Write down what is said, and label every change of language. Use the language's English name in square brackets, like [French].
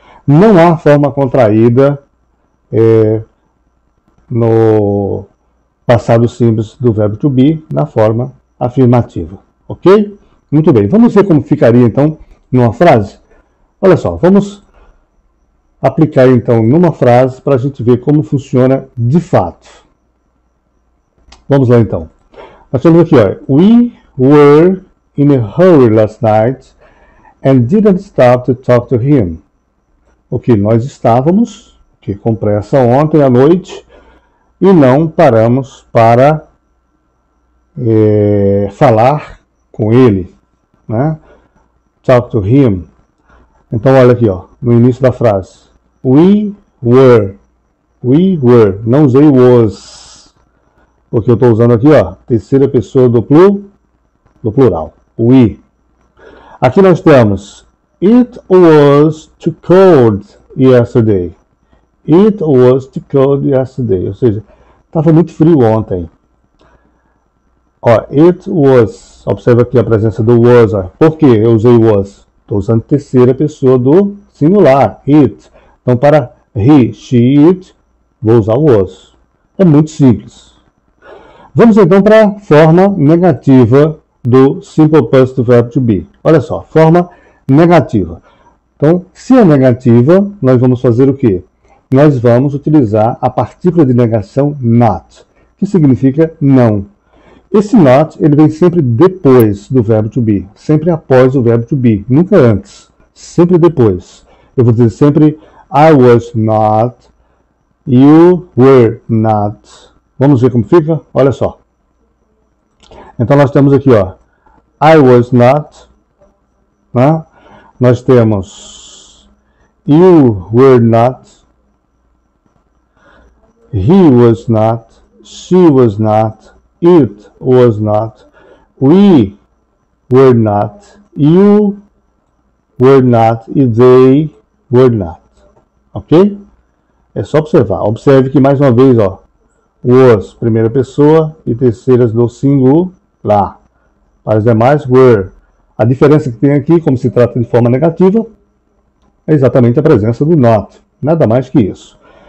[Portuguese] Não há forma contraída no passado simples do verbo to be na forma afirmativa, ok? Muito bem, vamos ver como ficaria então numa frase? Olha só, vamos aplicar então numa frase para a gente ver como funciona de fato. Vamos lá então. Nós temos aqui, ó, [English] we were in a hurry last night and didn't stop to talk to him. [Portuguese] Ok, nós estávamos com pressa ontem à noite e não paramos para falar com ele, né? [English] Talk to him. [Portuguese] Então olha aqui, ó, no início da frase. [English] We were, [Portuguese] não usei was, porque eu estou usando aqui, ó, terceira pessoa do plural, we. [English] Aqui nós temos it was too cold yesterday. It was too cold yesterday, [Portuguese] ou seja, estava muito frio ontem. Ó, [English] it was, [Portuguese] observa aqui a presença do was, ó. Por que eu usei was? Estou usando terceira pessoa do singular, it. Então, para he, she, it, vou usar was. É muito simples. Vamos então para a forma negativa do simple past do verbo to be. Olha só, forma negativa. Então, se é negativa, nós vamos fazer o quê? Nós vamos utilizar a partícula de negação not, que significa não. Esse not, ele vem sempre depois do verbo to be, sempre após o verbo to be, nunca antes, sempre depois. Eu vou dizer sempre [English] I was not, you were not. [Portuguese] Vamos ver como fica? Olha só. Então nós temos aqui, ó, [English] I was not, [Portuguese] né? Nós temos [English] you were not, he was not, she was not, it was not, we were not, you were not e they were not. [Portuguese] Ok? É só observar. Observe que mais uma vez, ó, was, primeira pessoa e terceiras do singular. Para os demais, were. A diferença que tem aqui, como se trata de forma negativa, é exatamente a presença do not. Nada mais que isso.